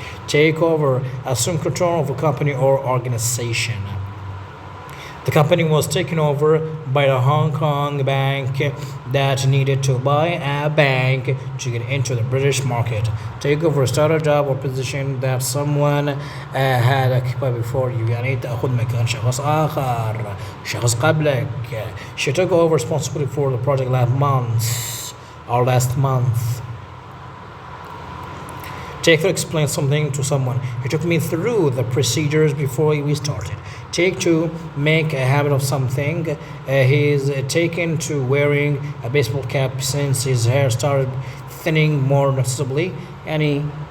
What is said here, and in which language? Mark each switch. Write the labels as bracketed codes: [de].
[en] Take over, assume control of a company or organization. The company was taken over by the Hong Kong bank that needed to buy a bank to get into the British market. Take over, start a job or position that someone had occupied before you. [ar] يعني تأخذ مكان شخص آخر، شخص قبلك. [en] She took over responsibility for the project last month. Take to explain something to someone. He took me through the procedures before we started. Take to make a habit of something. He's taken to wearing a baseball cap since his hair started thinning more noticeably. يعني